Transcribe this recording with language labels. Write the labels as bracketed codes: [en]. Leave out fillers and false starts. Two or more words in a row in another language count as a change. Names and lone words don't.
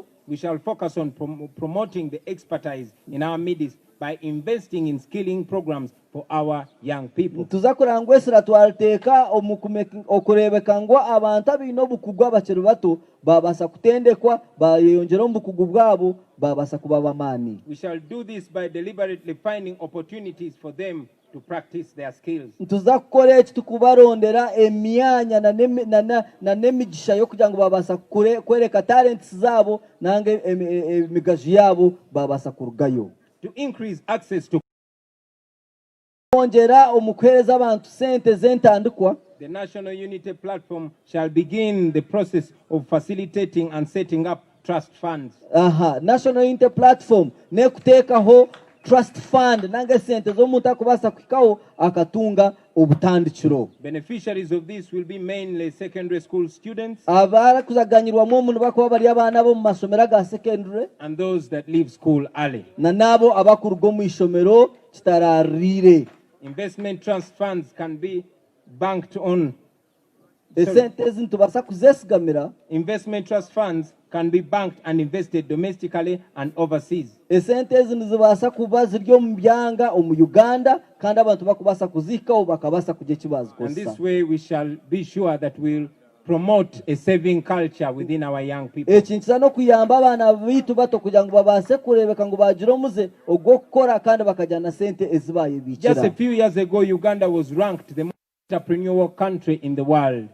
[en] We shall focus on promoting the expertise in our midst by investing in skilling programs for our young people. [nyn] Tuza kurangwesera twalteeka okurebeka ngo abantu abine obukugu abakiri bato babasa kutendekwa bayeyongera omubukugu bwabo babasa kuba bamaani. [en] We shall do this by deliberately finding opportunities for them to practice their skills. [nyn] Tuza kukora eki tukubarondera emyanya na n'emigisha yo kugira ngo babasa kwereka talents zabo nange emigaju yabo babasa kurugayo. [en] To increase access to [nyn] ongera omukwereza abantu sente zentandikwa. [en] The National Unity Platform shall begin the process of facilitating and setting up trust funds. [nyn] National Unity Platform nekutekaho [en] trust fund [nyn] nange sente z'omuntu akubasa kwikaho akatunga obutandikiro. [en] Beneficiaries of this will be mainly secondary school students [nyn] abara kuzaganyirwamo omuntu bakuba bari abana bo mu masomero ga secondary [en] and those that leave school early. [nyn] na nabo abakuruga mu ishomero kitararire. [en] Investment trust funds can be banked on. [nyn] Esente zintubasa kuzesigamira. [en] Investment trust funds can be banked and invested domestically and overseas. [nyn] Esente zibasa kuba ziryo mu byanga omu Uganda kandi abantu bakubasa kuzikaho bakabasa kujye kibazo kosa. [en] And this way we shall be sure that we'll promote a saving culture within our young people. [nyn] Ekintu no kuyamba abana bitu bato kugira ngo babase kurebeka ngo bagire omuze ogwo kukora kandi bakajyana sente ezibaye bikira. [en] Just a few years ago, Uganda was ranked the most entrepreneurial country in the world.